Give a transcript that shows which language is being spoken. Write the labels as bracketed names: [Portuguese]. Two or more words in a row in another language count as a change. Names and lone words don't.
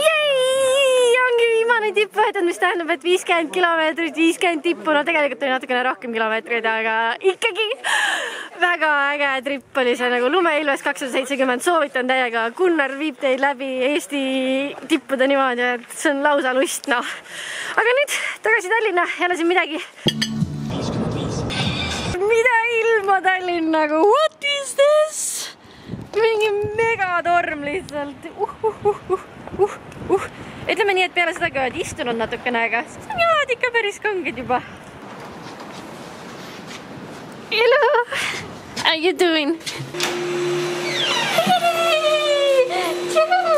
[Estonian] Ongi tipp võetud, mis tähendab, et 50 kilomeetrit, 50 tippu, no tegelikult oli natukene rohkem kilomeetreid, aga ikkagi väga äge tripp oli see nagu Lumekilves 270, soovitan täiega. Gunnar viib teid läbi Eesti tippude niimoodi, et see on lausa lust, noh. Aga nüüd tagasi Tallinna, jälle siin midagi. Mida ilma Tallinnaga? [English] What is this? [Estonian] Mingi megatorm lihtsalt. Ütleme nii, et peale seda, kui oled istunud natukene aega, siis on jalad ikka päris kanged juba. [English] Hello! How you doing?